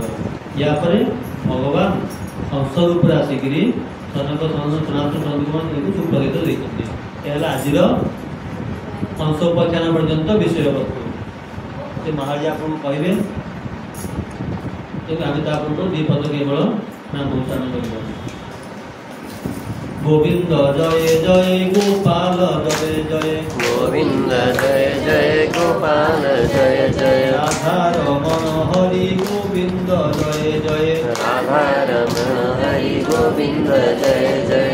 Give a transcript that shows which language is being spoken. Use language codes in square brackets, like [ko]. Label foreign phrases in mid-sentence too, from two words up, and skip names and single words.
[or] ଏହାପରେ ଭଗବାନ ହଂସ ରୂପରେ ଆସିକିରି ସନକ ସନାତନ ସନ୍ଦୀପମାନଙ୍କୁ ସୁପ୍ରଗୀତ ଦେଇଛନ୍ତି। ଏହା ହେଲା ଆଜିର ହଂସ ଉପାଖ୍ୟାନ ପର୍ଯ୍ୟନ୍ତ ବିଷୟବସ୍ତୁ। ସେ ମହାରାଜ ଆପଣଙ୍କୁ କହିବେ ତେଣୁ ଆମେ ତା ପୂର୍ବରୁ 2 ପଦ କେବଳ ନାମ ଉଚ୍ଚାରଣ କରିବା। [hi] गोविंद जय जय गोपाल जय जय गोविंद जय जय गोपाल जय जय राधा रमण हरि गोविंद जय जय राधा रमण हरि गोविंद जय जय